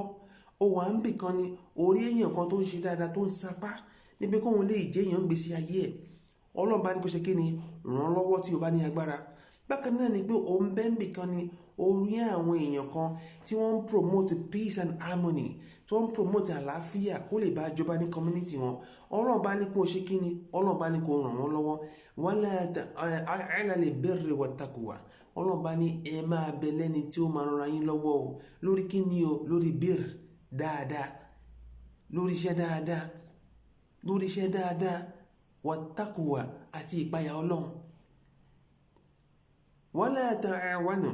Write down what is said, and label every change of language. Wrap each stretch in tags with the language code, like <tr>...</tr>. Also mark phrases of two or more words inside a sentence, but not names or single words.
<yo>Ó wà ń bì kan ni orí èèyàn kan tó ń ṣe dáadáa tó ń sapá níbi kóun lè jẹ́ èèyàn gbèsè ayé ẹ̀ ọlọ́run bá ní kó ṣe kí ni ràn án lọ́wọ́ tí o bá ní agbára. Bákan náà ni pé òun bẹ́ẹ̀ ń bì kan ni orí àwọn èèyàn kan tí wọ́n ń</yo> <en>promote peace and harmony,</en> <yo>tí wọ́n ń promote àlàáfíà kó lè bá jọba ní community wọn. Ọlọ́run bá ní kó ṣe kí ni? Ọlọ́run bá ní kó ràn wọ́n lọ́wọ́.</yo> <ar>ولا على البر والتقوى.</ar> <yo>Ọlọ́run bá ní ẹ máa bẹ lẹ́ni tí ó máa ran yín lọ́wọ́ o lórí kí ni o? Lórí bir dáadáa, lórí iṣẹ́ dáadáa, lórí iṣẹ́ dáadáa, wat-taqwa àti ìpayà Ọlọ́run.</yo> <ar>ولا تعاونوا.</ar>